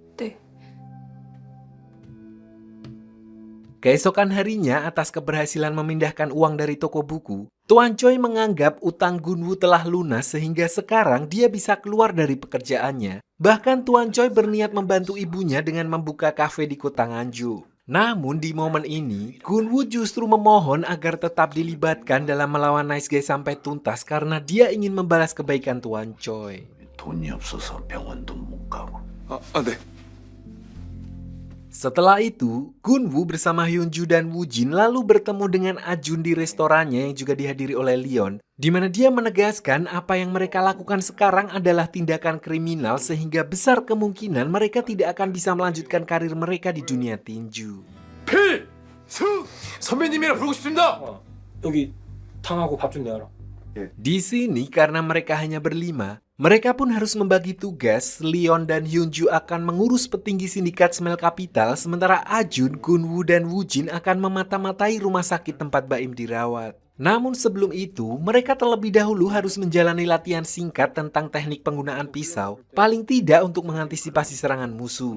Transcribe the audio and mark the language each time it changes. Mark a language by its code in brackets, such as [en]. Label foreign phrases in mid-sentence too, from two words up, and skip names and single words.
[id] Keesokan harinya, atas keberhasilan memindahkan uang dari toko buku, Tuan Choi menganggap utang Gunwoo telah lunas sehingga sekarang dia bisa keluar dari pekerjaannya. Bahkan Tuan Choi berniat membantu ibunya dengan membuka kafe di kota Nganju. Namun di momen ini, Gunwoo justru memohon agar tetap dilibatkan dalam melawan Nice Guy sampai tuntas karena dia ingin membalas kebaikan Tuan Choi. [ko] 돈이 없어서 병원도 못 가고. 네. [id] Setelah itu, Gunwoo bersama Hyunju dan Woojin lalu bertemu dengan Ajun di restorannya yang juga dihadiri oleh Leon, di mana dia menegaskan apa yang mereka lakukan sekarang adalah tindakan kriminal sehingga besar kemungkinan mereka tidak akan bisa melanjutkan karir mereka di dunia tinju. [ko] 필수! 선배님이라 부르고 싶습니다! 여기 탕하고 밥 좀 내와라. [id] Di sini karena mereka hanya berlima, mereka pun harus membagi tugas. Leon dan Hyunju akan mengurus petinggi sindikat Smile Capital, sementara Ajun, Gunwoo, dan Woojin akan memata-matai rumah sakit tempat Baim dirawat. Namun sebelum itu, mereka terlebih dahulu harus menjalani latihan singkat tentang teknik penggunaan pisau, paling tidak untuk mengantisipasi serangan musuh.